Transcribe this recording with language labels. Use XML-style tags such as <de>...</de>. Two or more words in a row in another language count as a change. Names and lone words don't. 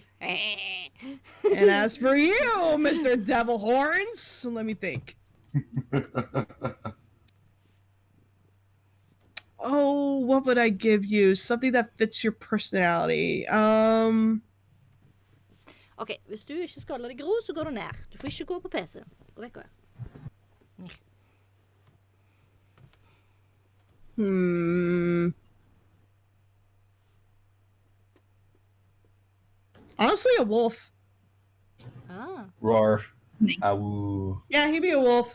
<en>And as for you, Mr. Devil Horns, let me think. Oh, what would I give you? Something that fits your personality.</en> <no>Oké, hvis du ikke skal la deg gro, så går du ned. Du får ikke gå på PC. Gå vekk.</no> <en>Honestly, a wolf. Ah. Roar. Nice. Ow. Yeah, he'd be a wolf.</en>